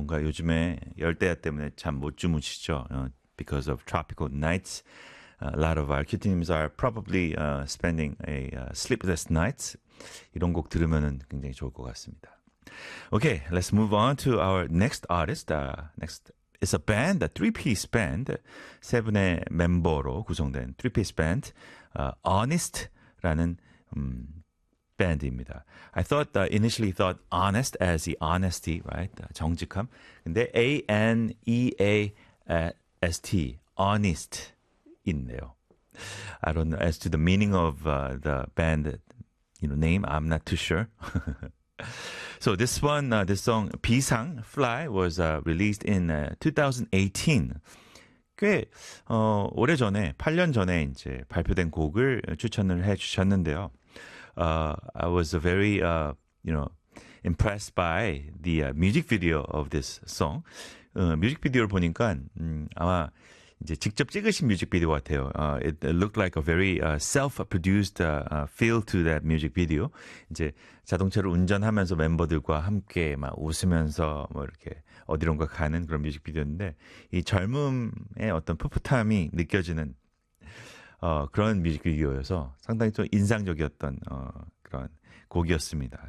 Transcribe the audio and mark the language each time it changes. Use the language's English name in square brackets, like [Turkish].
[Korean] 뭔가 요즘에 열대야 때문에 잠 못 주무시죠. [English] Because of tropical nights, a lot of our QT님s are probably spending a sleepless night. [Korean] 이런 곡 들으면 굉장히 좋을 것 같습니다. [English] Okay, let's move on to our next artist. It's a band, a three-piece band. [Korean] 세 분의 멤버로 구성된 [English] three-piece band. [Korean] Honest라는 밴드입니다. [English] I initially thought honest as the honesty, right? [Korean] 정직함. 근데 A-N-E-A-S-T, honest 있네요. [English] I don't know as to the meaning of the band name. I'm not too sure. So this one, this song, 비상, Fly, was released in 2018. [Korean] 꽤 오래 전에, 8년 전에 이제 발표된 곡을 추천을 해 주셨는데요. [English] I was very, impressed by the music video of this song. [Korean] 뮤직비디오를 보니까 아마 이제 직접 찍으신 뮤직비디오 같아요. [English] It looked like a very self-produced feel to that music video. [Korean] 이제 자동차를 운전하면서 멤버들과 함께 막 웃으면서 뭐 이렇게 어디론가 가는 그런 뮤직비디오인데 이 젊음의 어떤 풋풋함이 느껴지는 그런 뮤직비디오여서 상당히 좀 인상적이었던 그런 곡이었습니다.